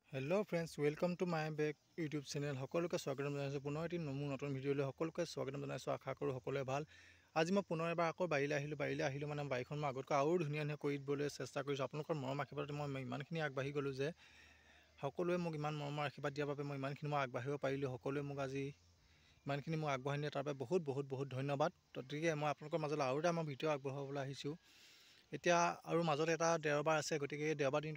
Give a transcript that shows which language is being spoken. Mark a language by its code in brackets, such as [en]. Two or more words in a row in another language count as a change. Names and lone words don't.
[en] hello friends welcome to my back YouTube channel [as] সকলোকে স্বাগতম জনাইছো পুনৰ এটি নতুন ভিডিঅ'লৈ সকলোকে স্বাগতম জনাইছো আশা কৰো সকলোৱে ভাল আজি মই পুনৰ এবাৰ আকৌ বাৰিলে আহিলো মানে বাইখন মই আগতকৈ আৰু ধুনীয়া কৰি দিবলৈ চেষ্টা কৰিছো আপোনালোকৰ মৰম আশীৰ্বাদত মই ইমানখিনি আগবাঢ়ি গলো যে সকলোৱে মোক ইমান মৰমৰ আশীৰ্বাদ দিয়াৰ বাবে মই ইমানখিনি আগবাঢ়িব পাৰিলো সকলোৱে মোক আজি ইমানখিনি মই আগবঢ়াই নিয়ে তাৰ বাবে বহুত ধন্যবাদ গতিকে মই আপোনালোকৰ মাজলৈ আৰু এটা মই ভিডিঅ' আগবঢ়াবলৈ আহিছো এতিয়া আৰু মাজত এটা দেওবাৰ আছে গতিকে দেওবাৰ দিনটোত